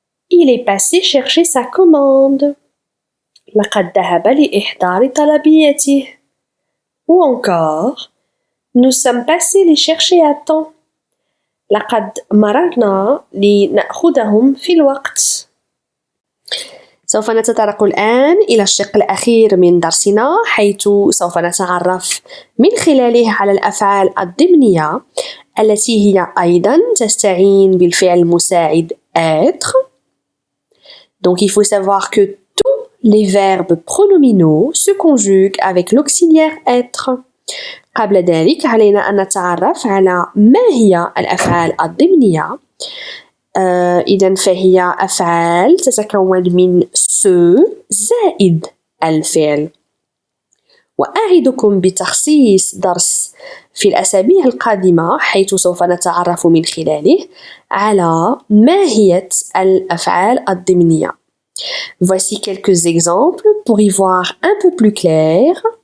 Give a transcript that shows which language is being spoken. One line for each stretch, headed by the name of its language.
French: Il est passé chercher sa commande.
Arabic: لقد ذهب لإحضار طلبيته.
French: Ou encore, nous sommes passés les chercher à temps.
Arabic: لقد مررنا لنأخذهم في الوقت. سوف نتطرق الآن إلى الشق الأخير من درسنا، حيث سوف نتعرف من خلاله على الأفعال الضمنية التي هي أيضاً تستعين بالفعل المساعد être.
French: Donc il faut savoir que tous les verbes pronominaux se conjuguent avec l'auxiliaire être.
Arabic: قبل ذلك علينا أن نتعرف على ما هي الأفعال الضمنية. إذن فهي أفعال تتكون من se زائد الفعل. وأعدكم بتخصيص درس في الأسابيع القادمة حيث سوف نتعرف من خلاله على ماهية الأفعال الضمنية.
French: Voici quelques exemples pour y voir un peu plus clair.